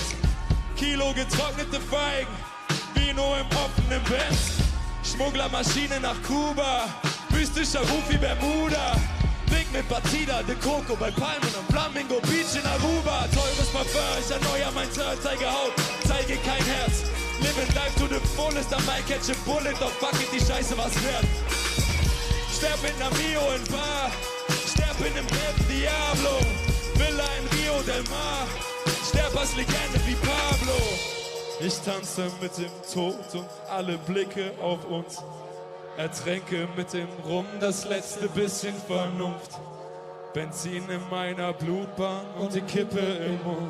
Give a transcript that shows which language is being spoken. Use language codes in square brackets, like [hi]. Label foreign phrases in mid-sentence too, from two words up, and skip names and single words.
[de] Kilo getrocknete Feigen. Vino im offenen Bett. Schmugglermaschine nach Kuba. Mystischer Ruf wie Bermuda. Big mit Batida, de Coco bei Palmen und Flamingo Beach in Aruba. Teures Parfum, ich erneuer mein Teil, zeige Haut, zeige kein Herz. [en] Living life to the fullest, I might catch a bullet, doch fuck it, [de] die Scheiße was wert. Sterb mit ner Mio in Bar, sterb in nem Pep Diablo, Villa in Rio del Mar, sterb als Legende wie Pablo. Ich tanze mit dem Tod und alle Blicke auf uns, ertränke mit dem Rum das letzte bisschen Vernunft. Benzin in meiner Blutbahn und die Kippe im Mund.